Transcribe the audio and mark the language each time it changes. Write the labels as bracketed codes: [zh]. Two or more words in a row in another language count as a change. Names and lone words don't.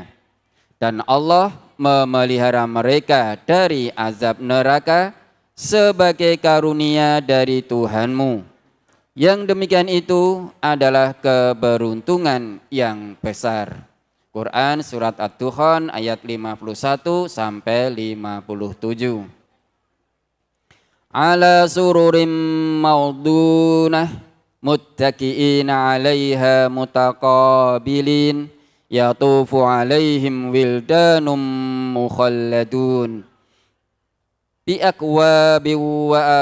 [id] Dan Allah memelihara mereka dari azab neraka sebagai karunia dari Tuhanmu. Yang demikian itu adalah keberuntungan yang besar. Quran surat Ad-Dukhan ayat 51 sampai 57. [ar] على سرر موضونة متكئين عليها متقابلين يطوف عليهم ولدان مخلدون بأكواب و